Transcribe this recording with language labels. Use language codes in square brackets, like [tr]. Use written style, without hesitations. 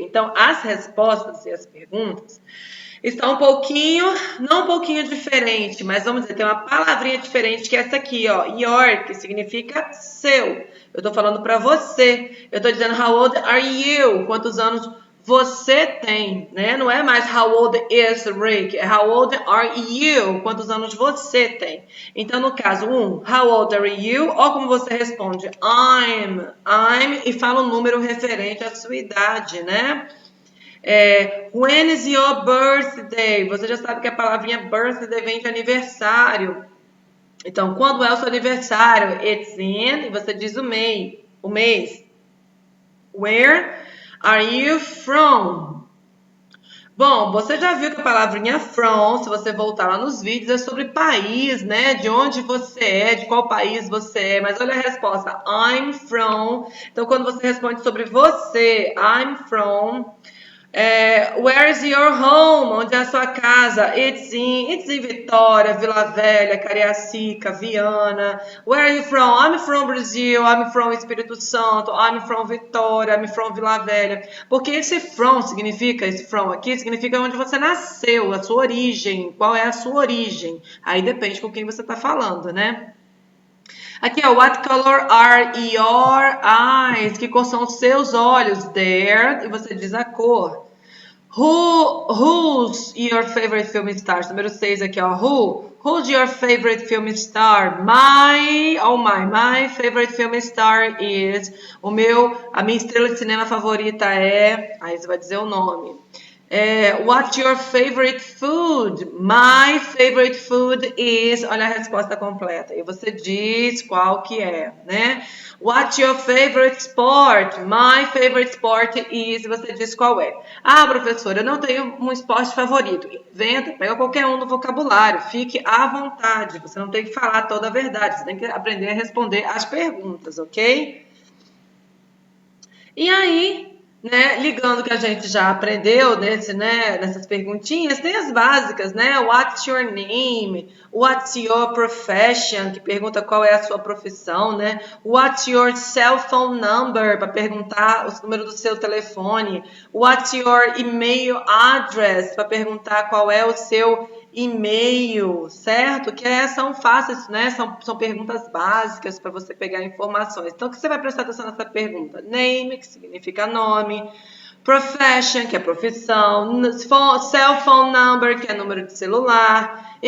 [pt] Então as respostas e as perguntas está um pouquinho, não um pouquinho diferente, mas vamos dizer, tem uma palavrinha diferente que é essa aqui, ó, your, que significa seu. Eu tô falando para você. Eu tô dizendo [en] how old are you? [pt] Quantos anos você tem, né? Não é mais [en] how old is Rick, [pt] é [en] how old are you? [pt] Quantos anos você tem? Então, no caso, [en] how old are you? [pt] Ó como você responde, I'm, e fala um número referente à sua idade, né? [en] When is your birthday? [pt] Você já sabe que a palavrinha birthday vem de aniversário. Então, quando é o seu aniversário? [en] It's in, [pt] e você diz o mês. [en] Where are you from? [pt] Bom, você já viu que a palavrinha from, se você voltar lá nos vídeos, é sobre país, né? De onde você é, de qual país você é. Mas olha a resposta, [en] I'm from. [pt] Então, quando você responde sobre você, [en] I'm from. Where is your home? [pt] Onde é a sua casa? [en] It's in Vitória, Vila Velha, Cariacica, Viana. Where are you from? I'm from Brazil, I'm from Espírito Santo, I'm from Vitória, I'm from Vila Velha. [pt] Porque esse from aqui, significa onde você nasceu, a sua origem, qual é a sua origem. Aí depende com quem você está falando, né? [en] Aqui, ó, what color are your eyes? [pt] Que cor são os seus olhos? There, e você diz a cor. [en] Who's your favorite film star? [pt] Número 6 aqui, ó. [en] Who's your favorite film star? My favorite film star is. [pt] A minha estrela de cinema favorita é. Aí você vai dizer o nome. [en] What's your favorite food? My favorite food is. [pt] Olha a resposta completa. E você diz qual que é, né? [en] What's your favorite sport? My favorite sport is. [pt] E você diz qual é. Ah, professora, eu não tenho um esporte favorito. Inventa, pega qualquer um no vocabulário. Fique à vontade. Você não tem que falar toda a verdade. Você tem que aprender a responder as perguntas, ok? E aí, né, ligando que a gente já aprendeu nessas perguntinhas, tem as básicas, né? [en] What's your name? What's your profession? [pt] Que pergunta qual é a sua profissão, né? [en] What's your cell phone number? [pt] Para perguntar o número do seu telefone. [en] What's your email address? [pt] Para perguntar qual é o seu e-mail, certo? São fáceis, né? São perguntas básicas para você pegar informações. Então, o que você vai prestar atenção nessa pergunta? Name, que significa nome. Profession, que é profissão. Cell phone number, que é número de celular.